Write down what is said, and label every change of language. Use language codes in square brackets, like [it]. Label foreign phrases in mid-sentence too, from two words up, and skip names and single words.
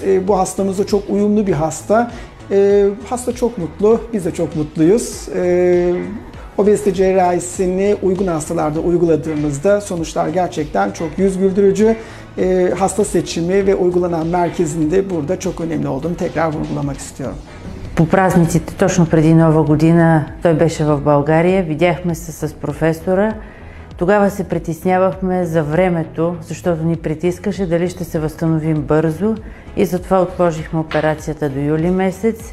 [tr] Bu hastamız da çok uyumlu bir hasta. Hasta çok mutlu, biz de çok mutluyuz. Obezite cerrahisini uygun hastalarda uyguladığımızda sonuçlar gerçekten çok yüz güldürücü. Hasta seçimi ve uygulanan merkezin de burada çok önemli olduğunu tekrar vurgulamak istiyorum. [bg] По празниците, точно преди Нова година, той беше в България. Видяхме се с професора. Тогава се притеснявахме за времето, защото ни притискаше дали ще се възстановим бързо и затова отложихме операцията до юли месец.